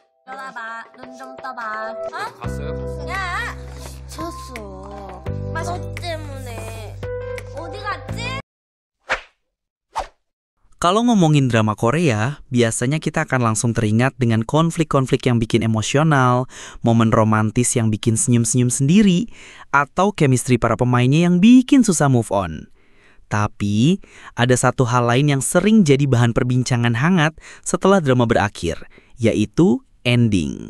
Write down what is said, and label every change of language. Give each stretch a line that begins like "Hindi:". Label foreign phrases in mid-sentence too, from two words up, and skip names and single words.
Korean: 떠나봐. 눈 좀 떠봐. 어? 갔어요? 야! 미쳤어. 맞아. 너 때문에. 어디 갔지?
Indonesian: Kalau ngomongin drama Korea, biasanya kita akan langsung teringat dengan konflik-konflik yang bikin emosional, momen romantis yang bikin senyum-senyum sendiri, atau chemistry para pemainnya yang bikin susah
English: move on.
Indonesian: Tapi, ada satu hal lain yang sering jadi bahan perbincangan hangat setelah drama berakhir, yaitu ending.